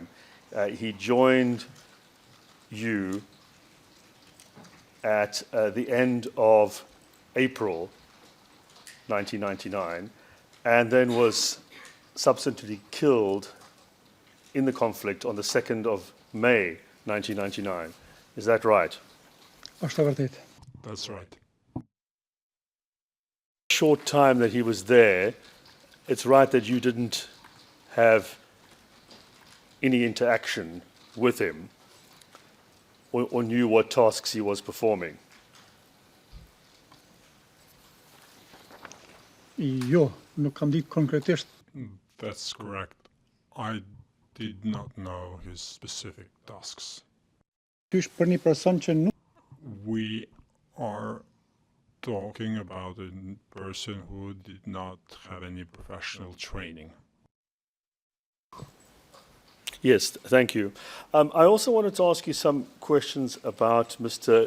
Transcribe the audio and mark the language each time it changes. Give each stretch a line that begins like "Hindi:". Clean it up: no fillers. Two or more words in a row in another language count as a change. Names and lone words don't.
English: He joined you at the end of April 1999 and then was subsequently killed in the conflict on the 2nd of May 1999. Is that right?
Albanian: Është e vërtetë.
English: That's right. Short time that he was there, it's right that you didn't have any interaction with him or knew what tasks he was performing.
Albanian: Jo, nuk kam ditë konkretisht.
English: That's correct. I did not know his specific tasks.
Albanian: Kysh për një person që nuk
English: We are talking about a person who did not have any professional training. Yes, thank you. I also wanted to ask you some questions about Mr.